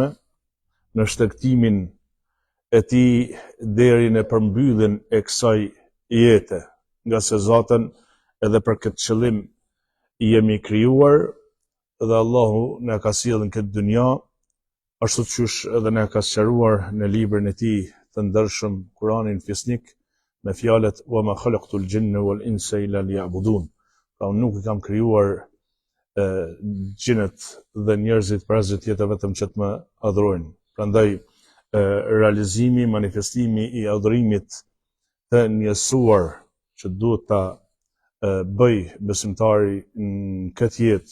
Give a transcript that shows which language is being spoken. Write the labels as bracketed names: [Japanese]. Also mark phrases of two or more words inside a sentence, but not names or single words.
[Albanian] në shtektimin e tij deri në përmbylljen e kësaj jete, nga se Zotën edhe për këtë qëllim jemi krijuar dhe Allahu na ka sjellë në këtë dynja, ashtu siç edhe na ka sqaruar në librin e tij të ndershëm Kur'anin Fisnik me fjalët [Arabic] وما خلقت الجن والإنس إلا ليعبدون. [Albanian] Pra unë nuk i kam krijuar gjinët dhe njerëzit për tjetër vetëm që të më adhurojnë. Prandaj realizimi, manifestimi i adhurimit të njësuar që duhet ta bëj besimtari në këtë jetë,